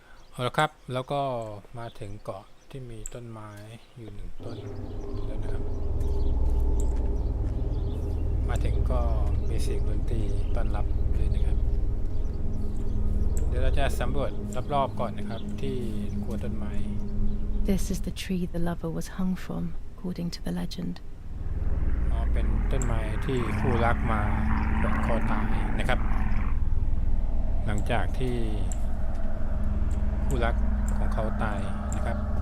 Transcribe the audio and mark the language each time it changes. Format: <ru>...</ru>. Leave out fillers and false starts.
<th>เอาละครับแล้วก็มาถึงเกาะที่มีต้นไม้อยู่หนึ่งต้นแล้วนะครับมาถึงก็มีเสียงดนตรีต้อนรับเลยนะครับเดี๋ยวเราจะสำรวจรอบๆก่อนนะครับที่โคนต้นไม้</th> <en>This is the tree the lover was hung from, according to the legend.</en> <th>เป็นต้นไม้ที่คู่รักมาแขวนคอตายนะครับหลังจากที่คู่รักของเขาตายนะครับ</th>